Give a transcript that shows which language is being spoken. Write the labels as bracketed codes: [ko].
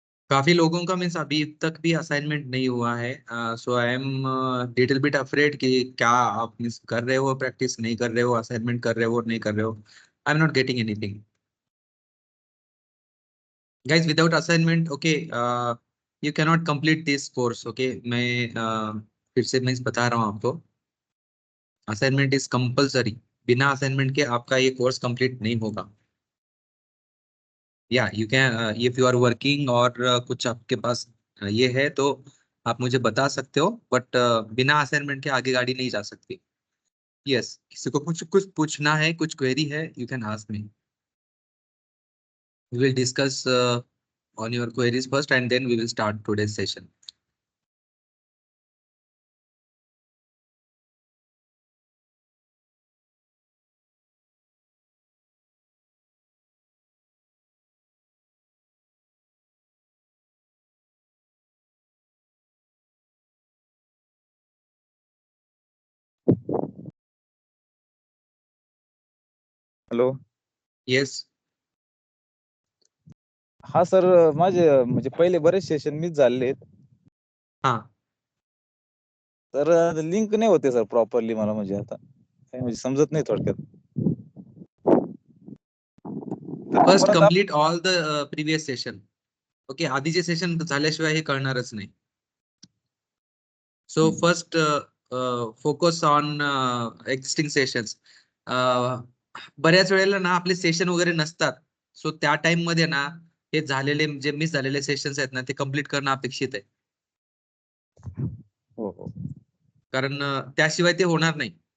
[hi] काफी लोगों का मीन्स अभी तक भी असाइनमेंट नहीं हुआ है। [en] so I am little bit afraid [hi] कि क्या आप मिस कर रहे हो, प्रैक्टिस नहीं कर रहे हो, असाइनमेंट कर रहे हो नहीं कर रहे हो। [en] I am not getting anything guys without assignment. Okay, you cannot complete this course. [hi] Okay, मैं फिर से मैं बता रहा हूँ आपको, [en] Assignment is compulsory. [hi] बिना असाइनमेंट के आपका ये कोर्स कंप्लीट नहीं होगा। [en] या you can, if you are working [hi] और कुछ आपके पास ये है तो आप मुझे बता सकते हो, बट बिना असाइनमेंट के आगे गाड़ी नहीं जा सकती। यस, किसी को कुछ कुछ पूछना है, कुछ क्वेरी है, [en] You can ask me. We will discuss on your queries first, and then we will start today's session. Hello. Yes. [mr] हा सर, माझे म्हणजे पहिले बरेच सेशन मिस झालेले आहेत. [hi] हाँ, [mr] तर लिंक नाही होते सर प्रॉपरली, मला म्हणजे आता काही म्हणजे समजत नाही थोडक्यात. [en] first [mr] परत [en] complete all the previous session. [mr] Okay, आधीचे सेशन झाल्याशिवाय हे कळणारच नाही. [en] So first focus on existing sessions. [mr] बऱ्याच वेळेला ना आपले सेशन वगैरे नसतात, सो त्या टाइम मध्ये ना हे झालेले जे मिस झालेले सेशन्स आहेत ना ते कम्प्लीट करणं अपेक्षित आहे. हो हो. कारण त्याशिवाय ते होणार नाही.